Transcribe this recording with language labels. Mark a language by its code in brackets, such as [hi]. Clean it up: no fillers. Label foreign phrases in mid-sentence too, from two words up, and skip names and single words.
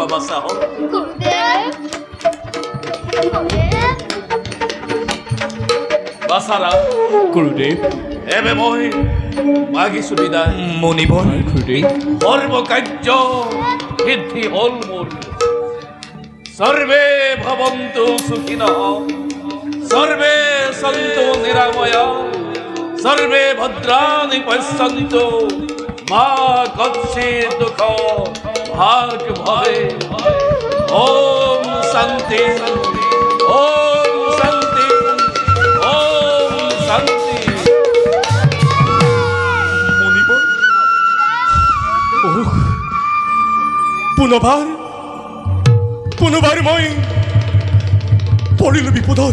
[as] বাছা হওঁ বাছাৰা। গুৰুদেৱ, এবে মই মাগিছো বিদায়। মণিবৰ গুৰুদেৱ, সৰ্বকাৰ্য সিদ্ধি হল মোৰ। [sa] সর্বে ভবন্তু সুখিনঃ, সর্বে সন্তু নিরাময়া, সর্বে ভদ্রাণি পশ্যন্তু, মা কচ্ছিৎ দুঃখ ভাগ ভবে। ওম শান্তি, ওম শান্তি, ওম শান্তি। [as] মণিবৰ, পুনৰবাৰ মই পৰিলো বিপদত।